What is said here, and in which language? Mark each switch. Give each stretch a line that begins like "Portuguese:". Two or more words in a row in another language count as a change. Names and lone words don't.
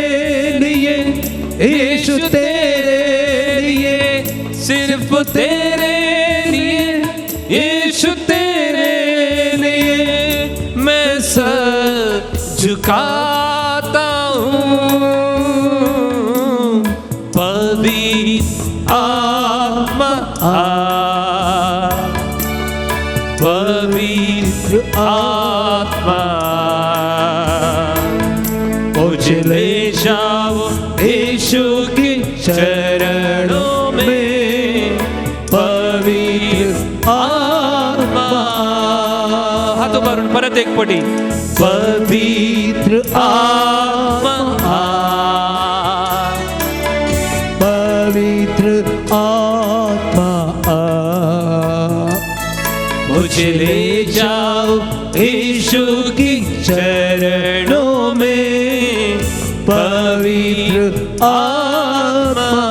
Hindi: लिए यीशु तेरे लिए सिर्फ तेरे लिए यीशु तेरे लिए मैं सर झुकाता हूँ पवित्र आत्मा पवित्र आत्मा मुझे ले जाओ यीशु के चरणों में पवित्र आत्मा हाथों
Konkani: मारून परत एक पटी
Hindi: पवित्र आत्मा पवित्र आत्मा मुझे ले जाओ यीशु के चरणों में पवित्र आत्मा